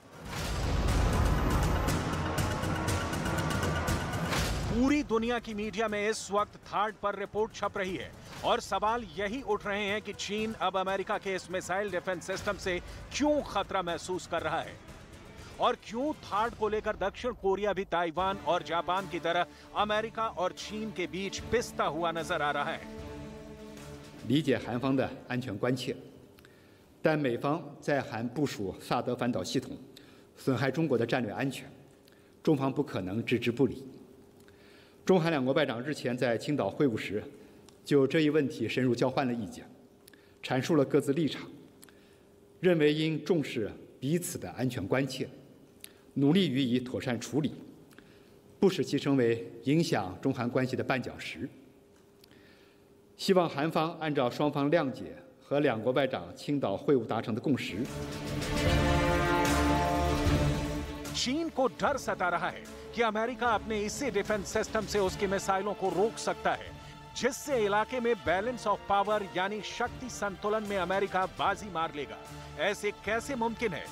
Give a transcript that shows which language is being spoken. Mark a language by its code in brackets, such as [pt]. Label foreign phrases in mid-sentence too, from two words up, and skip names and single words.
[hi] पूरी दुनिया की मीडिया में इस वक्त थार्ड पर रिपोर्ट छप रही है और सवाल यही उठ रहे हैं कि चीन अब अमेरिका के इस [en] missile defense system [hi] से क्यों खतरा महसूस कर रहा है और क्यों थार्ड को लेकर दक्षिण कोरिया भी ताइवान और जापान की तरह अमेरिका और चीन के बीच पिसता हुआ नजर आ रहा है। [zh] 理解韩方的安全关切，但美方在韩部署萨德反导系统，损害中国的战略安全，中方不可能置之不理。中韩两国外长日前在青岛会晤时，就这一问题深入交换了意见，阐述了各自立场，认为应重视彼此的安全关切，努力予以妥善处理，不使其成为影响中韩关系的绊脚石。希望韩方按照双方谅解和两国外长青岛会晤达成的共识。 [hi] चीन को डर सता रहा है कि अमेरिका अपने इसी [en] defense system [hi] से उसकी मिसाइलों को रोक सकता है, जिससे इलाके में [en] balance of power [hi] यानी शक्ति संतुलन में अमेरिका बाजी मार लेगा। ऐसे कैसे मुमकिन है?